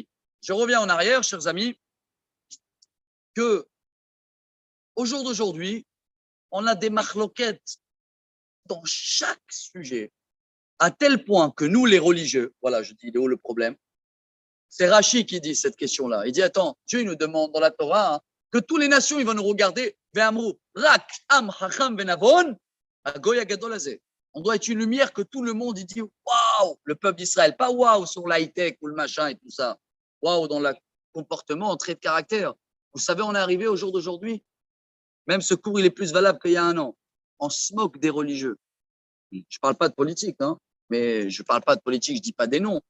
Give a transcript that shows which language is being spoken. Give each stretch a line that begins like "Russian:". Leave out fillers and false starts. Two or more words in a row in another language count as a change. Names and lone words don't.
French: Je reviens en arrière, chers amis, que au jour d'aujourd'hui, on a des marloquettes dans chaque sujet, à tel point que nous, les religieux, voilà, je dis, il est où le problème? C'est Rachi qui dit cette question-là. Il dit, attends, Dieu nous demande dans la Torah hein, que toutes les nations, ils vont nous regarder,
Hebrew: רק עם חכם ונבון, הגוי הגדול הזה.
French: On doit être une lumière que tout le monde, il dit, waouh, le peuple d'Israël, pas waouh sur l'high-tech ou le machin et tout ça. Waouh dans le comportement, en trait de caractère. Vous savez, on est arrivé au jour d'aujourd'hui. Même ce cours, il est plus valable qu'il y a un an. On se moque des religieux. Je ne parle pas de politique, hein, mais je ne parle pas de politique, je ne dis pas des noms.